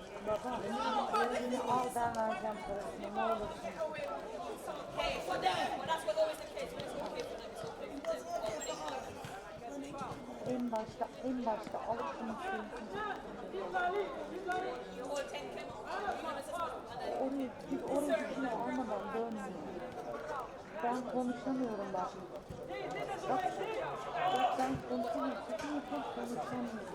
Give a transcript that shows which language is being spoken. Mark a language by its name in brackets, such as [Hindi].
[Turkish] Baba, elini al ben vereceğim parasını ne olursun. [English] Okay, for them. Well, that's what always the case. When it's okay for them, it's okay for them. [Turkish] En başta alıp bunu söylesin. [English] You all 10 came off. [Turkish] Oraya gitme almadan dönmüyor. Ben konuşamıyorum bak. Bak ben konuşamıyorum. Sakın yapma konuşamıyorum.